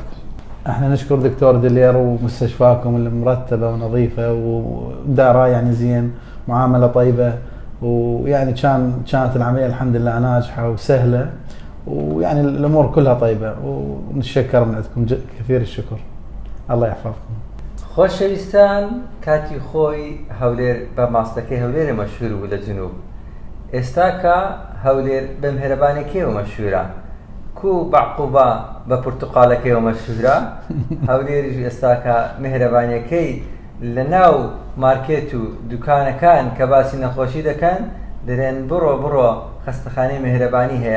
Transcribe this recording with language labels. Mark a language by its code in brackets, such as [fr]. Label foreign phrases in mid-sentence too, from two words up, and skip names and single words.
[ar] احنا نشكر دكتور دلير ومستشفاكم المرتبة ونظيفة ودارة يعني زين، معاملة طيبة، ويعني كانت العملية الحمد لله ناجحة وسهلة، ويعني الامور كلها طيبة، ونتشكر من عندكم كثير الشكر. الله يحفظكم. [ckb] خۆشەویستان کاتی خۆی هەولێر بە ماستەکەی هەولێرە مەشهور بوو لە جنوب. ئێستاکە هەولێر بە مهرەبانیەکەیەوە مەشهورە. کو بەعقوبە بە پورتوقالەکەیەوە مەشهورە. هەولێریش ئێستاکە مهرەبانیەکەی لە ناو مارکێت و دوکانەکان کە باسی نەخۆشی دەکەن دەرێن بڕۆ خەستەخانەی مهرەبانی هەیە.